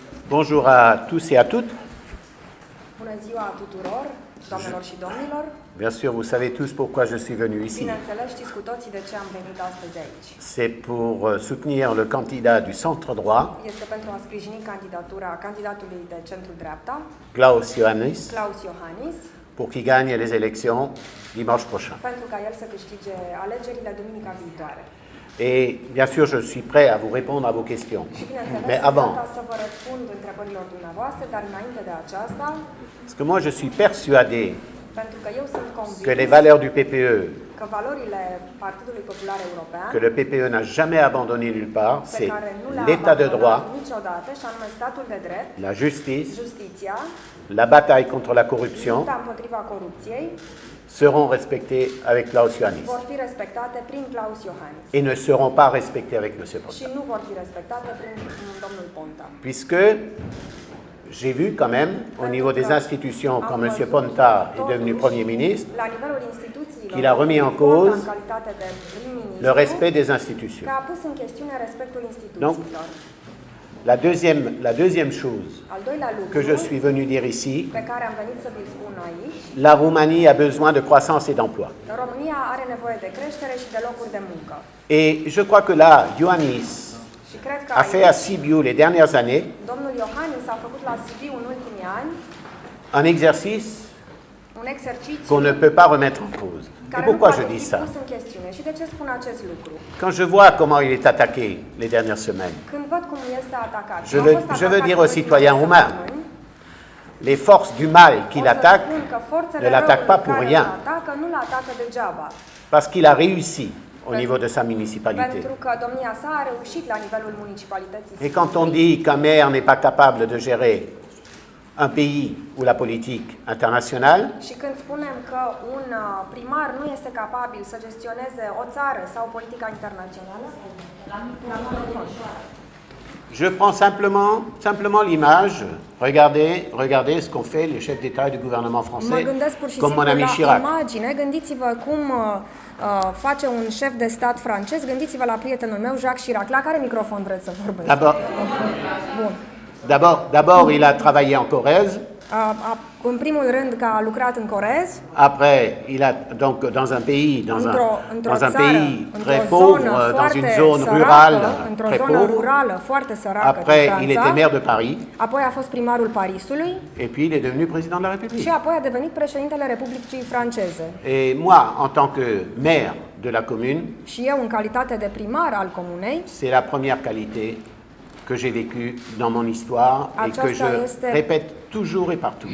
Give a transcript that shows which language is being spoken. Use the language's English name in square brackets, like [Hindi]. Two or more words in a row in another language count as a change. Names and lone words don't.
[French] Bonjour à tous et à toutes. [Romanian] Bună ziua tuturor, doamnelor și domnilor. [French] Bien sûr, vous savez tous pourquoi je suis venu ici. [Romanian] Bineînțeles, știți cu toții de ce am venit astăzi aici. [French] C'est pour soutenir le candidat du centre droit, [Romanian] Este pentru a sprijini candidatura candidatului de centru-dreapta, [French] Klaus Iohannis, [Romanian] Klaus Iohannis, [French] pour qu'il gagne les élections dimanche prochain. [Romanian] pentru ca el să câștige alegerile duminica viitoare. [French] Et bien sûr, je suis prêt à vous répondre à vos questions. [Romanian] Și bineînțeles, [French] Mais [Romanian] sunt [French] avant, [Romanian] gata să vă răspund întrebărilor dumneavoastră, dar înainte de aceasta, [French] parce que moi je suis persuadé [Romanian] pentru că eu sunt convins [French] que les valeurs du PPE, [Romanian] că valorile Partidului Popular European, [French] que le PPE n'a jamais abandonné nulle part, [Romanian] pe [French] c'est [Romanian] care nu le-a [French] l'état de droit, [Romanian] abandonat niciodată, și anume statul de drept, [French] la justice, [Romanian] justiția, [French] la bataille contre la corruption, [Romanian] lupta împotriva corupției, [French] seront respectés avec Klaus Iohannis [Romanian] vor fi respectate prin Klaus Iohannis [French] et ne seront pas respectés avec M. [Romanian] și [French] Ponta. [Romanian] nu vor fi respectate prin domnul Ponta. [French] Puisque j'ai vu quand même, au niveau des institutions, quand M. Ponta est devenu Premier ministre, [Romanian] La nivelul instituțiilor, [French] qu'il a remis en [Romanian] Ponta, [French] cause [Romanian] în calitate de prim-ministru, [French] le respect des institutions. [Romanian] că a pus în chestiune respectul instituțiilor. [French] La deuxième chose [Romanian] Al doilea lucru [French] que je suis venu dire ici, [Romanian] pe care am venit să vi-l spun aici, [French] la Roumanie a besoin de croissance et d'emploi. [Romanian] România are nevoie de creștere și de locuri de muncă. [French] Et je crois que là, Iohannis [Romanian] Și cred că [French] a fait à [Romanian] aici, [French] Sibiu les dernières années [Romanian] domnul Iohannis a făcut la Sibiu în ultimii ani [French] un exercice [Romanian] un exercițiu [French] qu'on ne peut pas remettre en cause. Et [Romanian] care nu [French] pourquoi [Romanian] poate [French] je [Romanian] fi [French] dis ça? [Romanian] pus în chestiune. Și de ce spun acest lucru? [French] Quand je vois comment il est attaqué les dernières semaines, [Romanian] Când văd cum este atacat, [French] Je veux dire aux citoyens roumains, les forces du mal qui l'attaquent ne l'attaquent pas pour rien, [Romanian] nu l-atacă degeaba, [French] parce qu'il a réussi au niveau de sa municipalité. [Romanian] pentru că domnia sa a reușit la nivelul municipalității. [French] Et quand on dit qu'un maire n'est pas capable de gérer un pays ou la politique internationale, [Romanian] Și când spunem că un primar nu este capabil să gestioneze o țară sau politica internațională, [French] je prends simplement l'image. Regardez ce qu'ont fait les chefs d'État et du gouvernement [Romanian] mă [French] français, [Romanian] gândesc pur și [French] comme mon [Romanian] simplu [French] ami [Romanian] la [French] Chirac. [Romanian] imagine. Gândiți-vă cum face un șef de stat francez, gândiți-vă la prietenul meu, Jacques Chirac. La care microfon vreți să vorbesc? Bun. [French] D'abord, il a travaillé en Corrèze. [Romanian] În primul rând că a lucrat în Correz, [French] Après, il a donc dans un pays, dans un pays très pauvre, dans une zone rurale très pauvre. [Romanian] foarte săracă. [French] Après, il était maire de Paris. [Romanian] Apoi a fost primarul Parisului [French] Et puis, il est devenu président de la [Romanian] și [French] République. [Romanian] apoi a devenit președintele Republicii Franceze. [French] Et moi, en tant que maire de la commune, [Romanian] Și eu, în calitate de primar al comunei, [French] c'est la première qualité que j'ai vécue dans mon histoire et que je répète toujours et partout.